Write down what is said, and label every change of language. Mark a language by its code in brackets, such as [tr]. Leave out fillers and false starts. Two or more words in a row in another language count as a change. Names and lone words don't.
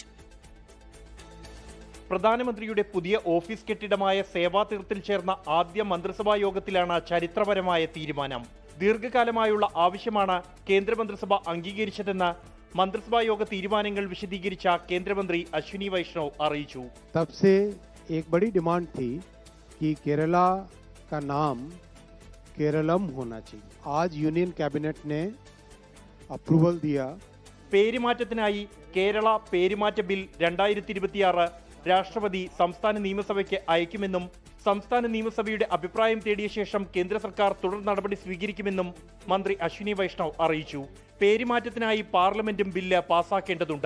[ml] പ്രധാനമന്ത്രിയുടെ പുതിയ ഓഫീസ് കെട്ടിടമായ സേവാതീർത്ഥിൽ ചേർന്ന ആദ്യ മന്ത്രിസഭാ യോഗത്തിലാണ് ചരിത്രപരമായ തീരുമാനം. ദീർഘകാലമായുള്ള ആവശ്യമാണ് കേന്ദ്രമന്ത്രിസഭ അംഗീകരിച്ചതെന്ന് മന്ത്രിസഭാ യോഗ തീരുമാനങ്ങൾ വിശദീകരിച്ച കേന്ദ്രമന്ത്രി അശ്വിനി വൈഷ്ണവ് അറിയിച്ചു. [hi] तब से एक बड़ी डिमांड थी कि केरला का नाम केरलम होना चाहिए. आज यूनियन कैबिनेट ने अप्रूवल दिया. [ml] പേരുമാറ്റത്തിനായി കേരള പേരുമാറ്റ ബിൽ 2026 രാഷ്ട്രപതി സംസ്ഥാന നിയമസഭയ്ക്ക് അയക്കുമെന്നും സംസ്ഥാന നിയമസഭയുടെ അഭിപ്രായം തേടിയ ശേഷം കേന്ദ്ര സർക്കാർ തുടർ നടപടി സ്വീകരിക്കുമെന്നും മന്ത്രി അശ്വിനി വൈഷ്ണവ് അറിയിച്ചു. പേരുമാറ്റത്തിനായി പാർലമെന്റും ബില്ല് പാസാക്കേണ്ടതുണ്ട്.